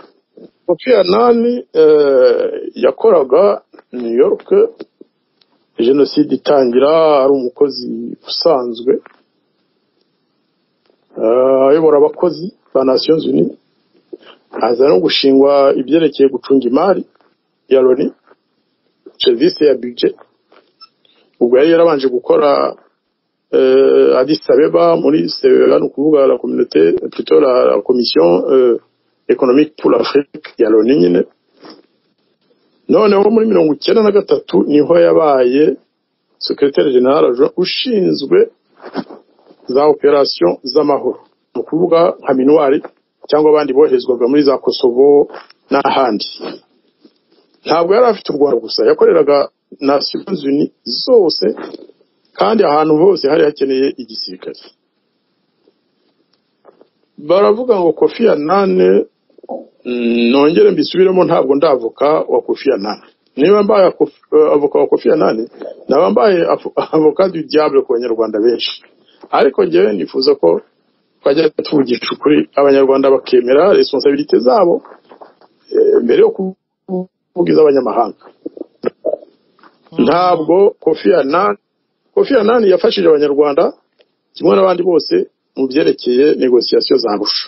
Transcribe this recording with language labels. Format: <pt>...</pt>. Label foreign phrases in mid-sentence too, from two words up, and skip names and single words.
<rw>Kofi Annan yakoraga New York, jenoside itangira, ari umukozi usanzwe ayobora abakozi ba</rw> <fr>Nations Unies,</fr> <rw>aza no gushingwa ibyerekeye gucunga imari ya Loni, service ya budget. Ubwo yari yarabanje gukora Addis Abeba muri CEA, no kuvuga</rw> <fr>la communauté, plutôt la commission économique pour l'Afrique</fr> <rw>ya Loni nyine. Noneho muri 1993 niho yabaye</rw> <fr>Secrétaire Général</fr> <rw>ushinzwe za operation z'amahoro, no kuvuga nka Minuari cyangwa abandi bohezwaga muri za Kosovo n'ahandi. Ntabwo yari afite u Rwanda gusa, yakoreraga</rw> <fr>Nations Unies</fr> <rw>zose kandi ahantu hose hari hakeneye igisirikare. Baravuga ngo Kofi Annan, nongere mbisubiremo, ntabwo ndavoka wa Kofi Annan. Niba mbaye avoka wa Kofi Annan, naba mbaye avoka</rw> <fr>du diable</fr> <rw>ku banyarwanda benshi. Ariko ngewe nifuza ko twajya tuvugisha ukuri abanyarwanda bakemera responsabilité zabo mbere yo kuvugiza abanyamahanga. Ntabwo Kofi Annan yafashije abanyarwanda kimwe n'abandi bose mu byerekeye negociation za Arusha.</rw>